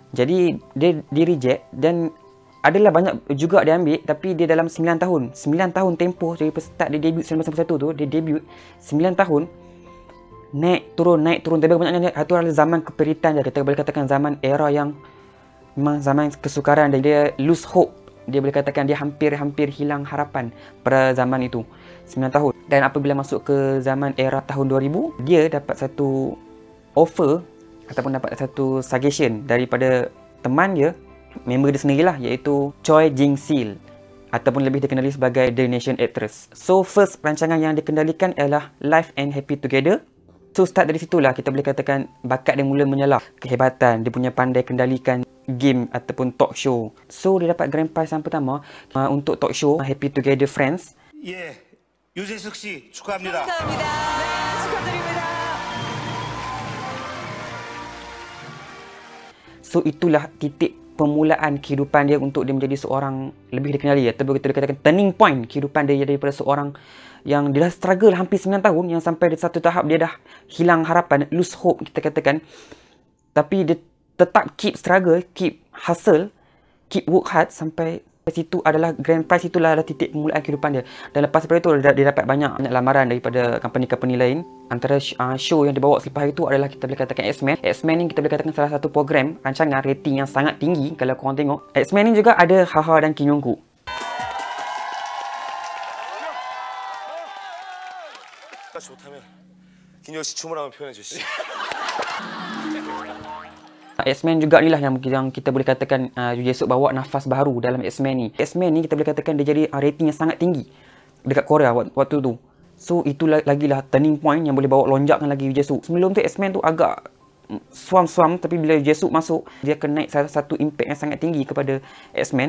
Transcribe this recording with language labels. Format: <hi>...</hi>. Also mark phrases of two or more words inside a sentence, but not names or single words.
<ms>Jadi dia di reject dan adalah banyak juga dia ambil, tapi dia dalam 9 tahun 9 tahun tempoh dari start dia debut 1991 tu, dia debut 9 tahun naik turun tapi kebanyakan itu adalah zaman keperitan dia. Kita boleh katakan zaman era yang memang zaman kesukaran dan dia</ms> <en>lose hope.</en> <ms>Dia boleh katakan dia hampir hilang harapan pada zaman itu, 9 tahun. Dan apabila masuk ke zaman era tahun 2000, dia dapat satu offer ataupun dapat satu suggestion daripada teman dia, member dia sendirilah, iaitu Choi Jin-sil ataupun lebih dikenali sebagai The Nation Actress.</ms> <en>So first</en> <ms>rancangan yang dikendalikan ialah Life and Happy Together. So start dari situlah kita boleh katakan bakat dia mula menyala, kehebatan dia punya pandai kendalikan game ataupun</ms> <en>talk show.</en> <ms>So dia dapat</ms> <en>grand prize</en> <ms>yang pertama untuk</ms> <en>talk show</en> <ms>Happy Together Friends.</ms> <ko>예, 유재석 씨 축하합니다. 감사합니다. 네, 축하드립니다.</ko> <ms>So itulah titik permulaan kehidupan dia untuk dia menjadi seorang lebih dikenali, ataupun kita katakan</ms> <en>turning point</en> <ms>kehidupan dia daripada seorang yang dia dah struggle hampir 9 tahun, yang sampai di satu tahap dia dah hilang harapan,</ms> <en>lose hope</en> <ms>kita katakan. Tapi dia tetap</ms> <en>keep struggle, keep hustle, keep work hard</en> <ms>sampai situ adalah</ms> <en>grand prize.</en> <ms>Itulah adalah titik permulaan kehidupan dia. Dan lepas daripada itu dia dapat banyak lamaran daripada company-company lain. Antara show yang dibawa selepas itu adalah kita boleh katakan X-Men. X-Men ni kita boleh katakan salah satu program rancangan rating yang sangat tinggi kalau korang tengok. X-Men ni juga ada Ha-ha dan Kim Jong-kook.</ms> <ko>좋다면 김영 씨 춤을 한번 표현해 주시죠.</ko> <ms>X-Men juga ni lah yang kita boleh katakan Yoo Jae-suk bawa nafas baru dalam X-Men ni. X-Men ni kita boleh katakan dia jadi rating yang sangat tinggi dekat Korea waktu tu. So itulah lagilah</ms> <en>turning point</en> <ms>yang boleh bawa lonjakkan lagi Yoo Jae-suk. Sebelum tu X-Men tu agak suam-suam, tapi bila Yoo Jae-suk masuk dia akan naik salah satu impact yang sangat tinggi kepada X-Men.</ms>